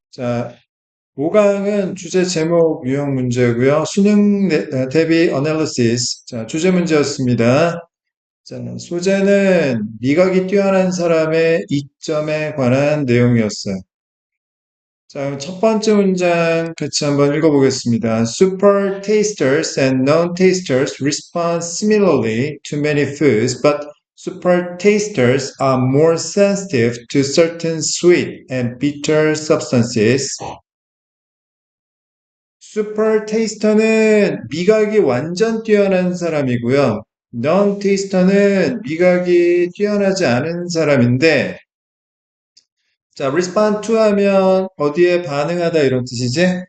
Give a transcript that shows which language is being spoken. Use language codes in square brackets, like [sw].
[ko] 자, 5강은 주제 제목 유형 문제고요. 수능 대비 어널리시스. 자, 주제 문제였습니다. 자, 소재는 미각이 뛰어난 사람의 이점에 관한 내용이었어요. 자, 그럼 첫 번째 문장 같이 한번 읽어보겠습니다. [en] Super tasters and non-tasters respond similarly to many foods, but super tasters are more sensitive to certain sweet and bitter substances. [ko] 슈퍼 테이스터는 미각이 완전 뛰어난 사람이고요. non 테이스터는 미각이 뛰어나지 않은 사람인데, 자, respond to 하면 어디에 반응하다 이런 뜻이지?